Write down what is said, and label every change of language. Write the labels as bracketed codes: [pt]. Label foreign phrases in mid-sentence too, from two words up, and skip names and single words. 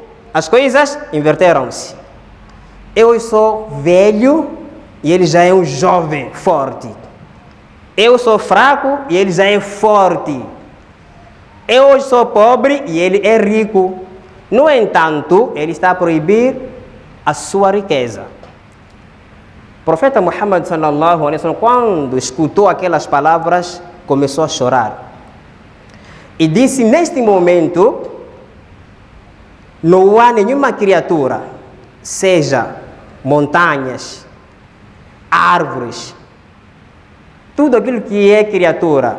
[pt] As coisas inverteram-se. Eu sou velho e ele já é um jovem forte. Eu sou fraco e ele já é forte. Eu hoje sou pobre e ele é rico. No entanto, ele está a proibir a sua riqueza. O profeta Muhammad [ar] صلى الله عليه وسلم, [pt] quando escutou aquelas palavras, começou a chorar. E disse, neste momento, não há nenhuma criatura, seja montanhas, árvores, tudo aquilo que é criatura.